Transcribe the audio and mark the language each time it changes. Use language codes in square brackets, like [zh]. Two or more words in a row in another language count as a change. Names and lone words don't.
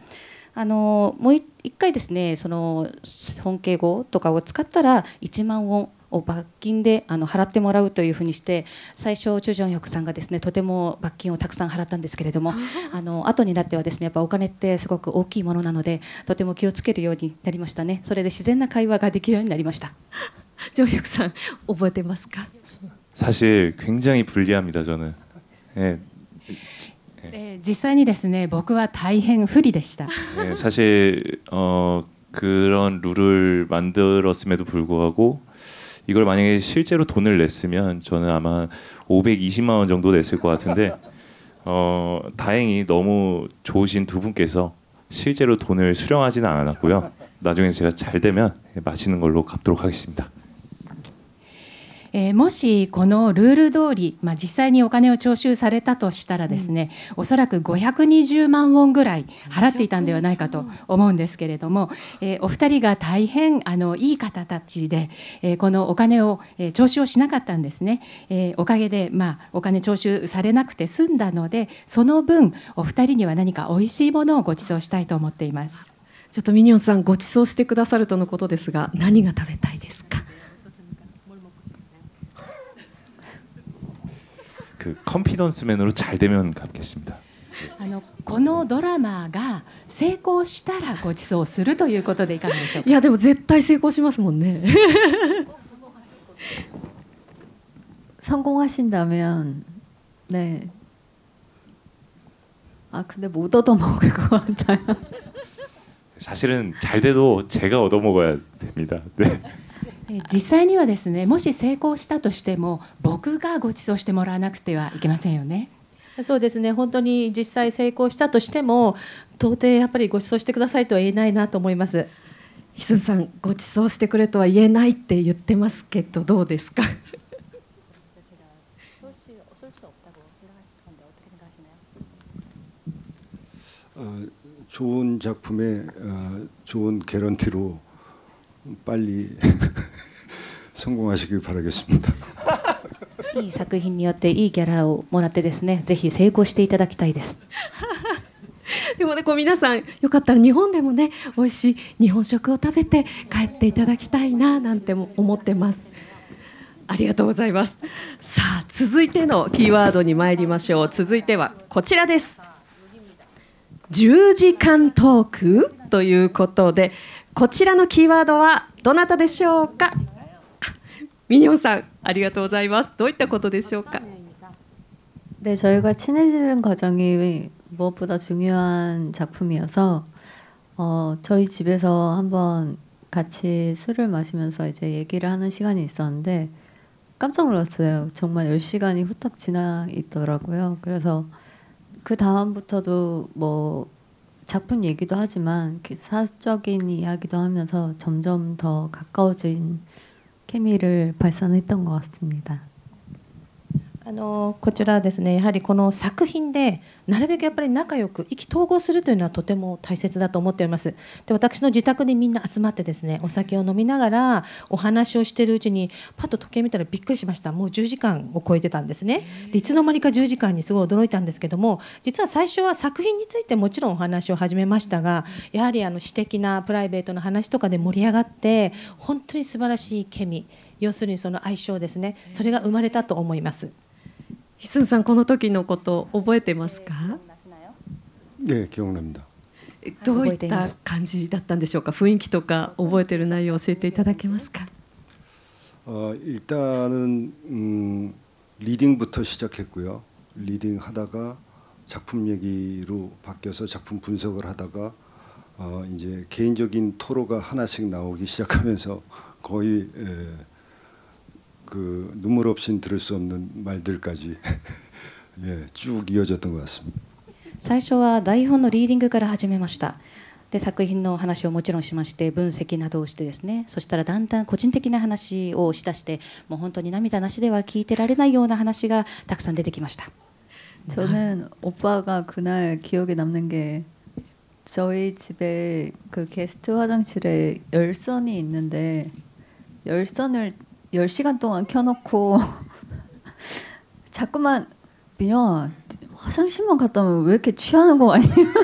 [ja] もう一回ですね、その尊敬語とかを使ったら1万ウォンを罰金で払ってもらうというふうにして、最初チュ・ジョンヒョクさんがですねとても罰金をたくさん払ったんですけれども、後になってはですねやっぱお金ってすごく大きいものなので、とても気をつけるようになりましたね。それで自然な会話ができるようになりました。ジョンヒョクさん覚えてますか？ [ko] 사실 굉장히 불리합니다. 저는. 예. [ja] 実際にですね僕は大変不利でした。 [ko] 네, 사실 그런 룰을 만들었음에도 불구하고 이걸 만약에 실제로 돈을 냈으면 저는 아마 520만 원 정도 냈을 것 같은데 다행히 너무 좋으신 두 분께서 실제로 돈을 수령하지는 않았고요. 나중에 제가 잘 되면 맛있는 걸로 갚도록 하겠습니다. [ja] もしこのルール通り、実際にお金を徴収されたとしたらですね、おそらく520万ウォンぐらい払っていたんではないかと思うんですけれども、お二人が大変いい方たちで、このお金を徴収をしなかったんですね。おかげで、お金徴収されなくて済んだので、その分お二人には何かおいしいものをご馳走したいと思っています。ちょっとミニオンさんご馳走してくださるとのことですが、何が食べたいですか？ [ko] 그 컨피던스맨으로 잘 되면 갚겠습니다. [ja] このドラマが成功したらご馳走するということでいかがでしょうか。いやでも絶対成功しますもんね。 [ko] 성공하신다면 네. 근데 못 얻어먹을 것 같아요. 사실은 잘 돼도 제가 얻어먹어야 됩니다. 네. [ja] 実際にはですね、もし成功したとしても僕がご馳走してもらわなくてはいけませんよね。そうですね、本当に実際成功したとしても到底やっぱりご馳走してくださいとは言えないなと思います。ヒスンさんご馳走してくれとは言えないって言ってますけどどうですか？ [ko] 좋은 작품에 좋은 개런티로 빨리 성공하시길 바라겠습니다. [ja] いい作品によっていいギャラをもらってですね、ぜひ成功していただきたいです。でもね、皆さんよかったら日本でもね美味しい日本食を食べて帰っていただきたいななんても思ってます。ありがとうございます。さあ続いてのキーワードに参りましょう。続いてはこちらです。10時間トークということで、こちらのキーワードはどなたでしょうか？ミニオンさんありがとうございます。どういったことでしょうか？ [ko] 네, 저희가 친해지는 과정이 무엇보다 중요한 작품이어서 저희 집에서 한번 같이 술을 마시면서 이제 얘기를 하는 시간이 있었는데 깜짝 놀랐어요. 정말 10시간이 후딱 지나 있더라고요. 그래서 그 다음부터도 뭐 작품 얘기도 하지만 사적인 이야기도 하면서 점점 더 가까워진 케미를 발산했던 것 같습니다. [ja] こちらですね、やはりこの作品でなるべくやっぱり仲良く意気投合するというのはとても大切だと思っております。で、私の自宅にみんな集まってですね、お酒を飲みながらお話をしているうちにパッと時計見たらびっくりしました。もう10時間を超えてたんですね。で、いつの間にか10時間にすごい驚いたんですけども、実は最初は作品についてもちろんお話を始めましたが、やはり私的なプライベートの話とかで盛り上がって本当に素晴らしいケミ、要するにその相性ですね、それが生まれたと思います。ヒスンさんこの時のこと覚えてますか？ [ko] 네, 기억납니다. [ja] どういった感じだったんでしょうか？雰囲気とか覚えている内容を教えていただけますか？ [ko] 일단은 리딩부터 시작했고요. 리딩 하다가 작품 얘기로 바뀌어서 작품 분석을 하다가 이제 개인적인 토로가 하나씩 나오기 시작하면서 거의 그 눈물 없이는 들을 수 없는 말들까지 예, 쭉 이어졌던 것 같습니다. [ja] 最初は台本のリーディングから始めました。 で作品の話をもちろんしまして分析などをしてですね、そしたらだんだん個人的な話をしだして、もう本当に涙なしでは聞いてられないような話がたくさん出てきました。 [ko] 저는 오빠가 그날 기억에 남는 게 저희 집에 그 게스트 화장실에 열선이 있는데 열선을 10시간 동안 켜놓고 자꾸만 민영아 화장실만 갔다 오면 왜 이렇게 취하는 거 아니야?